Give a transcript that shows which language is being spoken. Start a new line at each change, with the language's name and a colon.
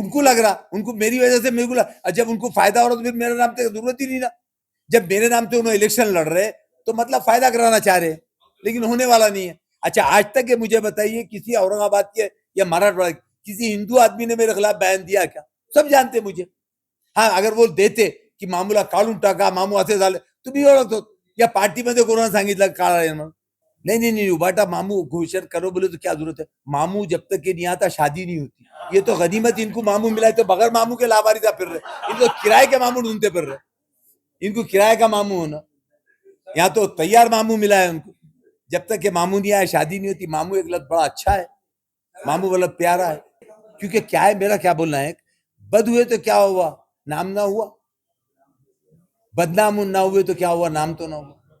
Hindi: उनको लग रहा, उनको मेरी वजह से मेरे को जब उनको फायदा हो रहा तो फिर मेरे नाम से जरूरत ही नहीं ना। जब मेरे नाम से उन्होंने इलेक्शन लड़ रहे तो मतलब फायदा कराना चाह रहे, लेकिन होने वाला नहीं है। अच्छा आज तक ये मुझे बताइए किसी औरंगाबाद के या मराठवाड़ा किसी हिंदू आदमी ने मेरे खिलाफ बयान दिया क्या? सब जानते मुझे। हाँ अगर वो देते की
Marathi: मामूला काढून टाका, मामू असे झाले, तुम्ही ओळखतो या पार्टीमध्ये कोणाला सांगितलं काढा म्हणून?
Hindi: नहीं नहीं नहीं, उबाटा मामू घोषणा करो बोले तो क्या जरूरत है? मामू जब तक ये नहीं आता शादी नहीं होती। ये तो गनीमत, इनको मामू मिला है तो बगैर मामू के लावारिसा फिर रहे, इनको किराए के मामू ढूंढते फिर रहे, इनको किराए का मामू होना, यहाँ तो तैयार मामू मिला है उनको। जब तक ये मामू नहीं आया शादी नहीं होती। मामू एक लत बड़ा अच्छा है, मामू वाला प्यारा है, क्योंकि क्या है, मेरा क्या बोलना है, बद हुए तो क्या हुआ, नाम ना हुआ, बदनाम ना हुए तो क्या हुआ, नाम तो ना हुआ।